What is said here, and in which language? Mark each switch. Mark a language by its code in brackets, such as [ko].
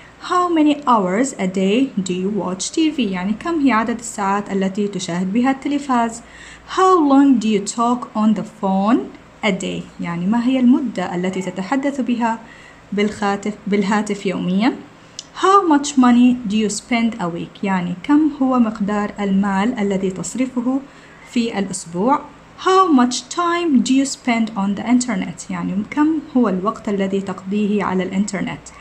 [en] How many hours a day do you watch TV [ar] يعني كم هي عدد الساعات التي تشاهد بها التلفاز. [en] How long do you talk on the phone a day [ar] يعني ما هي المدة التي تتحدث بها بالهاتف يوميا. [en] How much money do you spend a week؟ [ar] يعني كم هو مقدار المال الذي تصرفه في الأسبوع. [en] How much time do you spend on the internet؟ [ar] يعني كم هو الوقت الذي تقضيه على الإنترنت.